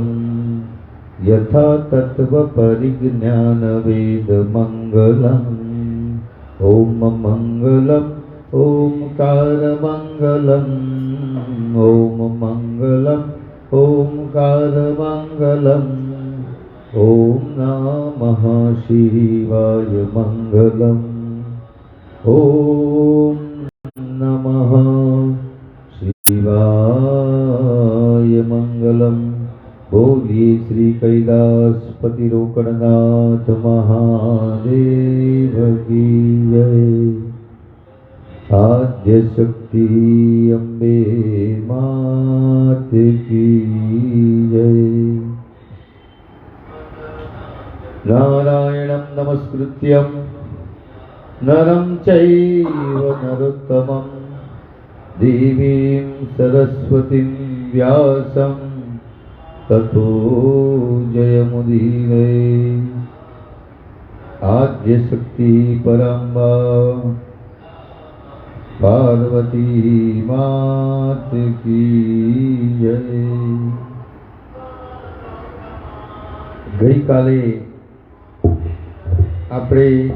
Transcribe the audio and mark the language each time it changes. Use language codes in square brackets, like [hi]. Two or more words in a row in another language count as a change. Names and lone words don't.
[sa] यथा तत्व परिज्ञान वेद मंगलम, ओम मंगलम ओमकार मंगलम, ओम मंगलम ओमकार मंगलम, ओम नमः शिवाय मंगलम, ओम नमः शिवाय मंगलम। [hi] बोलिए श्री कैलासपति रोकड़नाथ महादेव की जय। आद्य शक्ति अम्बे मात की जय। [sa] नारायणं नमस्कृत्यं नरं चैव नरोत्तमं, देवीं सरस्वतीं व्यासं ततो जयमुदीरये। [hi] आद्य शक्ति परम्बा पार्वती मात की जय। [gu] ગઈ કાલે આપણે